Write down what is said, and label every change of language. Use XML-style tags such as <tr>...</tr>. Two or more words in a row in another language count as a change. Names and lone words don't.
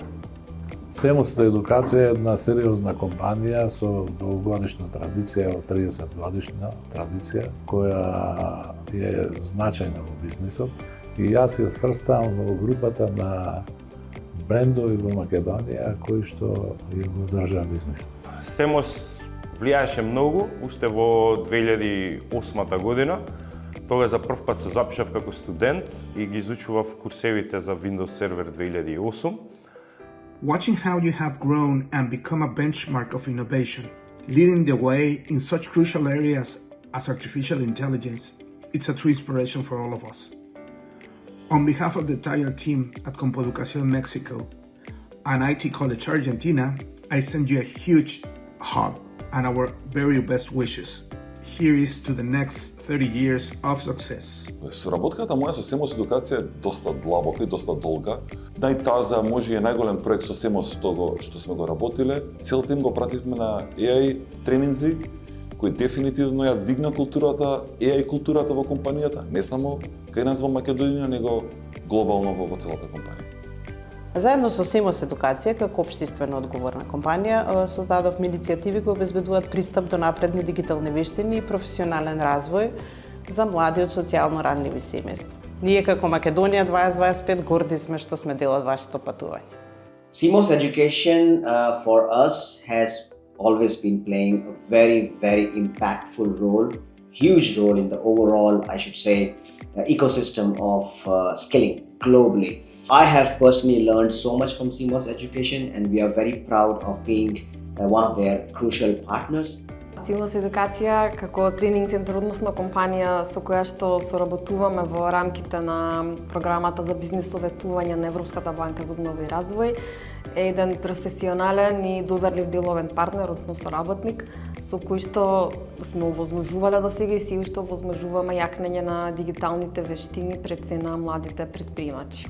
<mk>Семос Едукација е една сериозна компанија со долгогодишна традиција, 30 годишна традиција, која е значајна во бизнисот и јас ја сврставам во групата на брендови во Македонија кои што ја го држа бизнис. Семос влијаеше многу уште во 2008 година. Тога за прв пат се запишав како студент и ги изучував курсевите за Windows Server 2008.</mk> <en>Watching how you have grown and become a benchmark of innovation, leading the way in such crucial areas as artificial intelligence, it's a true inspiration for all of us. On behalf of the entire team at Compoeducación Mexico and IT College Argentina, I send you a huge hug and our very best wishes. Here is to the next 30 years of success.</en> <mk>Соработката моја со Семос Едукација е доста длабока и доста долга. Најтаза, може и најголем проект со Семос што сме го работиле. Целта им го пративме на AI тренинзи, кој дефинитивно ја дигна културата, AI културата во компанијата, не само кај нас во Македонија, него глобално во целата компанија. Заедно со Семос Едукација, како општествено одговорна компанија, создадовме иницијативи кои обезбедуваат пристап до напредни дигитални вештини и професионален развој за млади од социјално ранливи семејства. Ние како Македонија 2025 горди сме што сме дел од вашето патување.</mk> <en>Semos Education for us has always been playing a very, very impactful role, huge role in the overall, I should say, ecosystem of skilling globally. I have personally learned so much from Semos Education and we are very proud of being one of their crucial partners.</en> <mk>Семос Едукација како тренинг центар, односно компанија со која што соработуваме во рамките на програмата за бизнис советување на Европската банка за обнова и развој, е еден професионален и доверлив деловен партнер, односно соработник, со кој што сме овозможувале до сега и се уште овозможуваме јакнење на дигиталните вештини пред се на младите предприемачи.</mk>